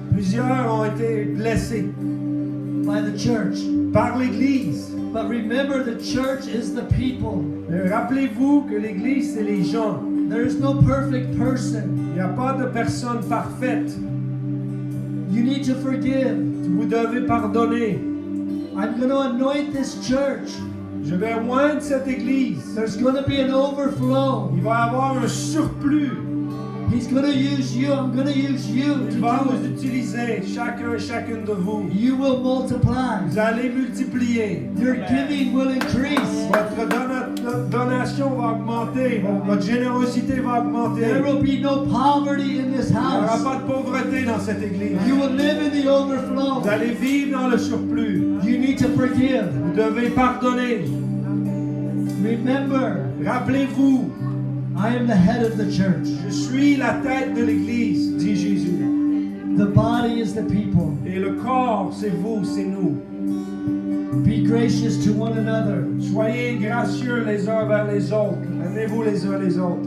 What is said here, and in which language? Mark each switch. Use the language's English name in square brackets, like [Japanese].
[French] Plusieurs ont été blessés [English] by the church. [French] Par l'Église. [English] But remember, the church is the people. [French] Rappelez-vous que l'Église, c'est les gens. [English] There is no perfect person. [French] Il n'y a pas de personne parfaite. [English] You need to forgive. [French] Vous devez pardonner. [English] I'm going to anoint this church. [French] Je vais oindre cette église. [English] There's going to be an overflow. [French] Il va y avoir un surplus. [English] He's going to use you. I'm going to use you. [French] Il va vous utiliser, chacun et chacune de vous. [English] You will multiply. [French] Vous allez multiplier. [English] Your giving will increase. [French] Votre donation va augmenter. Votre générosité va augmenter. [English] There will be no poverty in this house. [French] Il n'y aura pas de pauvreté dans cette église. [English] You will live in the overflow. [French] Vous allez vivre dans le surplus. [English] You need to forgive. [French] Vous devez pardonner. [English] Remember. [French] Rappelez-vous. [English] I am the head of the church. [French] Je suis la tête de l'église, dit Jésus. [English] The body is the people. [French] Et le corps, c'est vous, c'est nous. [English] Be gracious to one another. [French] Soyez gracieux les uns vers les autres. Aimez-vous les uns les autres.